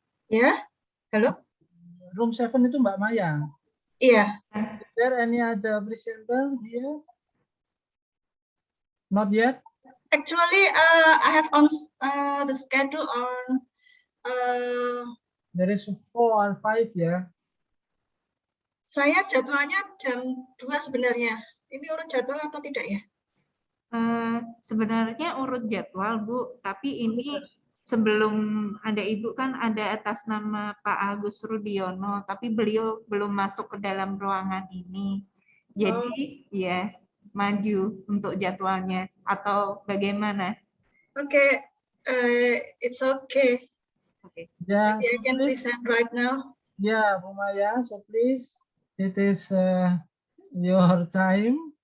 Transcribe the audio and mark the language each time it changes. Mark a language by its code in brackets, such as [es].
[en] Yeah. Hello. [id] Room 7 itu Mbak Maya. [en] Yeah. Is there any other presenter here? Not yet. Actually, I have on the schedule on. There is 4 or 5 ya. [id] Saya jadwalnya jam 2 sebenarnya. Ini urut jadwal atau tidak ya? Sebenarnya urut jadwal, Bu, tapi ini sebelum ada Ibu kan ada atas nama Pak Agus Rudiono, tapi beliau belum masuk ke dalam ruangan ini. Jadi ya maju untuk jadwalnya atau bagaimana? [en] Okay, it's okay. Okay. Yeah, Maybe I can present right now. Yeah, Bu Maya, so please, it is your time.